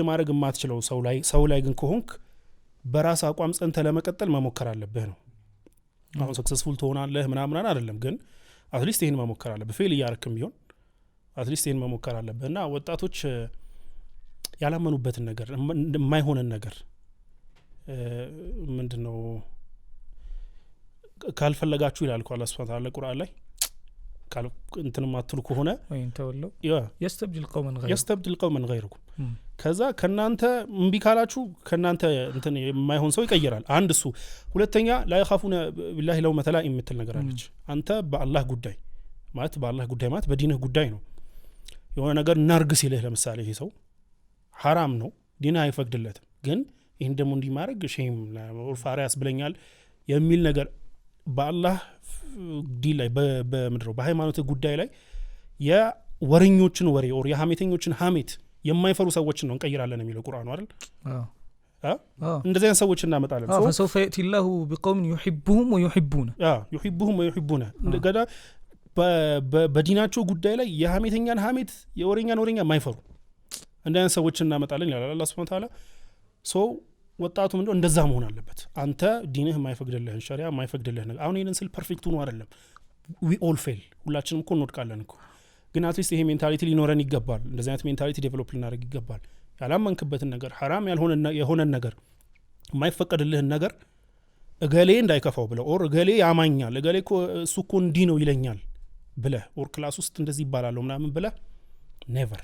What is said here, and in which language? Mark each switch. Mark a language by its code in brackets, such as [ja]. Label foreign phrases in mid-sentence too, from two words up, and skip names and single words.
[am] ማድረግ የማትችለው ሰው ላይ ግን ከሆንክ በራስ አቋም ጸንተህ ለመቀጠል መሞከር አለብህ ነው። አሁን ሰክሰስፉል ትሆናለህ ምናምን አይደለም፣ ግን [en] at least [am] ይሄን መሞከር አለብህ። ፌል እያረክም ቢሆን [en] at least [am] ይሄን መሞከር አለብህ። እና ወጣቶች ያላመኑበትን ነገር የማይሆንን ነገር ምንድነው ካልፈለጋችሁ ይላል እኮ አላህ [ar] سبحانه وتعالى [am] ቁርአን ላይ እንትን ማትሉ ከሆነ [ar] وإن تتولوا يستبدل قوما غيركم [am] ከዛ ከናንተ እምቢ ካላችሁ ከናንተ እንትን የማይሆን ሰው ይቀየራል አንድ እሱ ሁለተኛ [ar] لا يخافون بالله لو [am] مثلا የምትል ነገር አለች አንተ በአላህ ጉዳይ ማለት በአላህ ጉዳይ ማለት በዲንህ ጉዳይ ነው የሆነ ነገር ናርግ ሲልህ ለምሳሌ ይሄ ሰው حرام ነው ዲንህ አይፈቅድለትም ግን ይሄን ደግሞ እንዲማረግ ሼም ኦርፋሪያስ ብለኛል የሚል ነገር በአላህ ዲን ላይ በምድረው በሃይማኖት ጉዳይ ላይ የወረኞችን ወሬ ኦር የሐሜተኞችን ሐሜት የማይፈሩ ሰዎችን ነው እንቀይራለን የሚለው ቁርአኑ አይደል እንደዚህ አይነት ሰዎች እናመጣለን [ar] فسوف يأتي الله بقوم يحبهم ويحبونه يحبهم ويحبونه [am] እንደገና በዲናቸው ጉዳይ ላይ የሐሜተኛን ሐሜት የወረኛን ወረኛ የማይፈሩ እንደዚህ አይነት ሰዎች እናመጣለን ይላል አላህ [ar] سبحانه وتعالى [am] ወጣቱ ምንድነው እንደዛ መሆን አለበት አንተ ዲንህ የማይፈቅድልህን ሸሪዓ የማይፈቅድልህ ነገር አሁን ይሄንን ስል ፐርፌክት ሆኖ አይደለም [en] we all fail [am] ሁላችንም እኮ እንወድቃለን እኮ ግን [en] at least [am] ይሄ ሜንታሊቲ ሊኖረን ይገባል እንደዚህ አይነት ሜንታሊቲ ዴቨሎፕ ልናደርግ ይገባል ያላመንክበትን ነገር ሐራም የሆነ ነገር የማይፈቀድልህን ነገር እገሌ እንዳይከፋው ብለ ኦር እገሌ ያማኛል እገሌ እኮ እሱ እኮ እንዲህ ነው ይለኛል ብለ ኦር ክላስ ውስጥ እንደዚህ ይባላል ምናምን ብለ ኔቨር